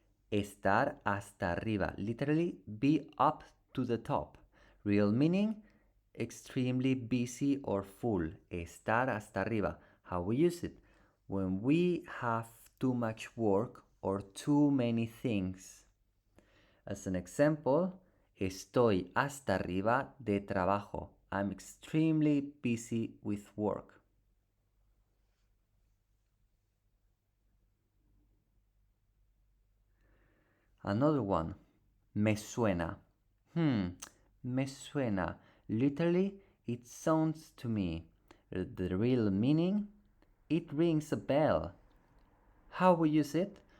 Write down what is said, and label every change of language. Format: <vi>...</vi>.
<es>Estar hasta arriba.</es> <en>Literally, be up to the top. Real meaning, extremely busy or full.</en> <es>Estar hasta arriba.</es> <en>How we use it? When we have too much work or too many things. As an example,</en> <es>estoy hasta arriba de trabajo.</es> <en>I'm extremely busy with work. Another one,</en> <es>me suena. Me suena.</es> <en>Literally, it sounds to me. The real meaning, it rings a bell. How we use it?</en>